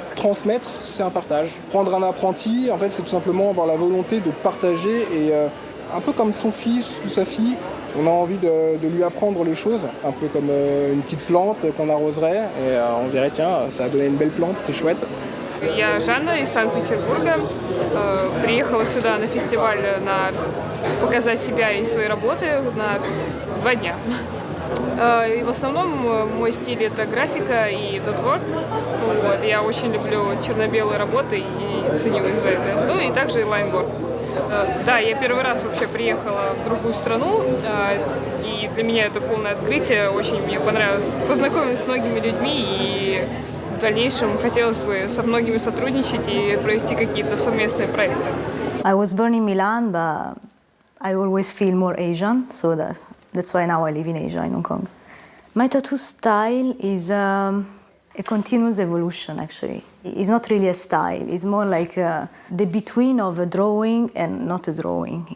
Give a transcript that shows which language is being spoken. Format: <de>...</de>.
<fr>Transmettre, c'est un partage. Prendre un apprenti, en fait, c'est tout simplement avoir la volonté de partager et un peu comme son fils ou sa fille, on a envie de lui apprendre les choses, un peu comme une petite plante qu'on arroserait et on dirait tiens, ça a donné une belle plante, c'est chouette.</fr> <ru>Я Жанна из Санкт-Петербурга. Приехала сюда на фестиваль показать себя и свои работы на 2 дня. И в основном мой стиль это графика и дотворк. Вот. Я очень люблю черно-белые работы и ценю их за это. Ну и также лайнворк. Да, я первый раз вообще приехала в другую страну, и для меня это полное открытие. Очень мне понравилось познакомиться с многими людьми и в дальнейшем хотелось бы со многими сотрудничать и провести какие-то совместные проекты.</ru> <en>I was born in Milan, but I always feel more Asian, so that's why now I live in Asia, in Hong Kong. My tattoo style is a continuous evolution, actually. It's not really a style, it's more like the between of a drawing and not a drawing.</en>